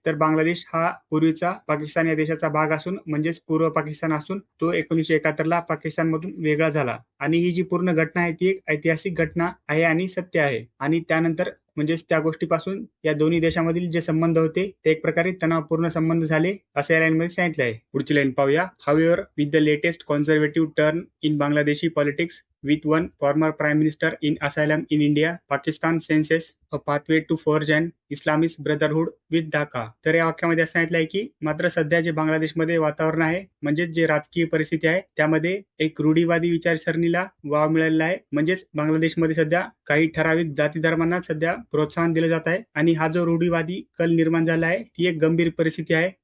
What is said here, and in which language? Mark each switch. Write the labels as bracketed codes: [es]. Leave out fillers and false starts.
[mr] तर बांगलादेश हा पूर्वीचा पाकिस्तान या देशाचा भाग असून म्हणजेच पूर्व पाकिस्तान असून तो 1971ला पाकिस्तानमधून वेगळा झाला आणि ही जी पूर्ण घटना आहे ती एक ऐतिहासिक घटना आहे आणि सत्य आहे. आणि त्यानंतर म्हणजेच त्या गोष्टीपासून या दोन्ही देशामधील जे संबंध होते ते एक प्रकारे तणावपूर्ण संबंध झाले असं या लाईनमध्ये सांगितलं आहे. पुढची लाईन पाहूया. [en] However with the latest conservative turn in Bangladeshi politics with one former prime minister in asylum in India, Pakistan senses a pathway to forge an Islamist brotherhood with Dhaka. [mr] तर या वाक्यामध्ये असं सांगितलं आहे की मात्र सध्या जे बांगलादेशमध्ये वातावरण आहे म्हणजेच जे राजकीय परिस्थिती आहे त्यामध्ये एक रूढीवादी विचारसरणीला वाव मिळालेला आहे. म्हणजेच बांगलादेशमध्ये सध्या काही ठराविक जाती धर्मांना सध्या प्रोत्साहन दिलं जात आहे आणि हा जो रूढीवादी कल निर्माण झाला आहे ती एक गंभीर परिस्थिती आहे.